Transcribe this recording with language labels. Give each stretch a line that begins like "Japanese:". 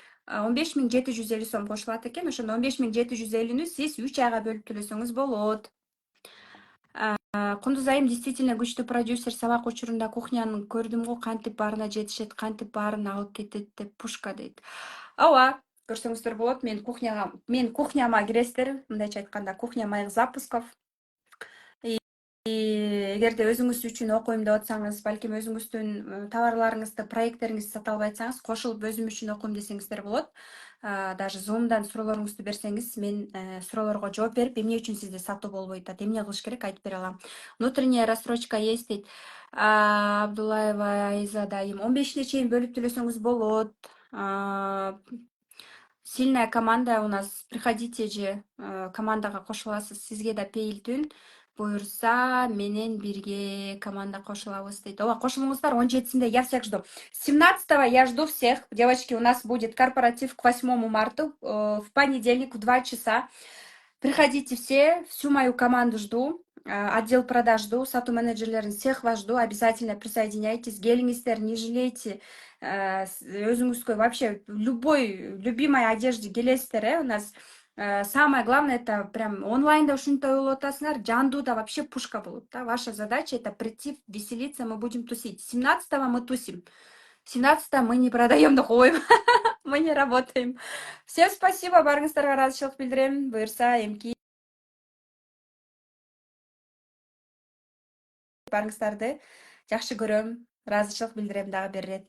Kyrgyz: 15 миң 750 сом кошулат экен. Ошондо 15 миң 750-нү сиз 3 айга бөлүп төлөсөңүз болот. Кундуз айым действительно күчтүү продюсер. Сабак учурунда кухняны көрдүм го, кантип баарына жетишет, кантип баарын алып кетет деп пушка дейт. Ооба, көрсөңүздөр болот. Мен кухняма киресиздер. Мындайча айтканда,
Russian: кухня моих запусков.
Kyrgyz: Эгерде өзүңүз үчүн окуйм деп атсаңыз, балким өзүңүздүн товарларыңызды, проекттериңизди сата албай атсаңыз, кошулуп өзүм үчүн окуйм десеңиздер болот. Даже Zoom'дан суроолоруңузду берсеңиз, мен суроолорго жооп берип, эмне үчүн сизде сатуу болбойт атат, эмне кылыш керек айтып бере алам.
Russian: Внутренняя рассрочка есть дейт.
Kyrgyz: Абдуллаева Айзада айым, 15-не чейин бөлүп төлөсөңүз болот.
Russian: Сильная команда у нас. Приходите же,
Kyrgyz: командага кошуласыз. Сизге да пейилтүүн буюрса, менен бирге команда кошулабыз дейт. Ооба, кошулуңуздар. 17-синде
Russian: я всех жду. 17-го я жду всех. Девочки, у нас будет корпоратив к 8 марта в понедельник в 2 часа. Приходите все, всю мою команду жду. Отдел продаж жду,
Kyrgyz: сату менеджерлерин
Russian: всех вас жду. Обязательно присоединяйтесь.
Kyrgyz: Келиңиздер,
Russian: не жалейте.
Kyrgyz: Өзүңүзгө
Russian: вообще любимой одежде
Kyrgyz: келесиздер,
Russian: у нас самое главное это прям
Kyrgyz: онлайнда ушунтой болуп атасыңар, жандууда вообще пушка болот да.
Russian: Ваша задача это прийти, веселиться, мы будем тусить. 17-го мы тусим. 17-го мы не продаем духовой, мы не работаем. Всем спасибо,
Kyrgyz: баарыңыздарга ыраазычылык билдирем. Буюрса, эмки баарыңыздарды жакшы көрөм. Ыраазычылык билдирем дагы бир ирет.